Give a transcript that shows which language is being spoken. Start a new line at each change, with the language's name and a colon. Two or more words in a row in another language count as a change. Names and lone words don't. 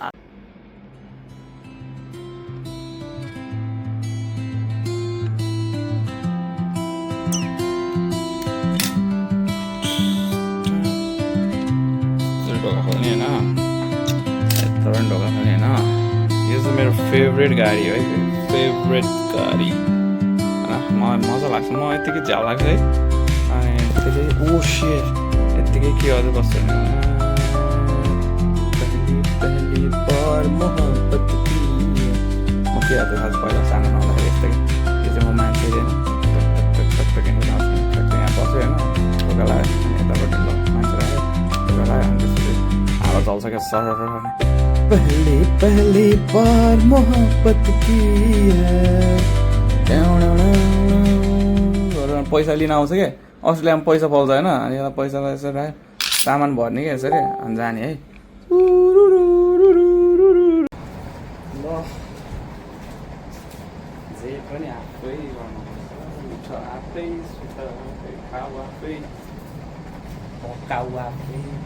Nepali: ढोका खोल्ने होइन, यत्रो पनि ढोका खोल्ने होइन। यो चाहिँ मेरो फेभरेट गाडी है, फेभरेट गाडी होइन। मलाई मजा लाग्छ, म यत्तिकै झ्याउ लाग्छ है। अनि त्यसले ओ सेट यत्तिकै के अझ बस्छ भने
Hindi: पहली बार मोहब्बत की।
Nepali: म के गर्छु खास पहिला सानो नहुँदाखेरि यस्तै, यो चाहिँ म मान्छे होइन यहाँ बस्यो होइन, ढोका लाग्यो यतापट्टि ल मान्छे लाग्यो ढोका लाग्यो अनि त्यसपछि हावा चल्छ क्या सर।
Hindi: पहली पहली बार मोहब्बत की
Nepali: पैसा लिन आउँछ क्या, अस्ट्रेलियामा पैसा पाउँछ होइन। अनि यता पैसा यसरी राख्यो, सामान भर्ने क्या यसरी अनि जाने है। ल जे पनि आफै गर्नुपर्छ, आफै सुत आफै खाऊ आफै पकाउ आफै।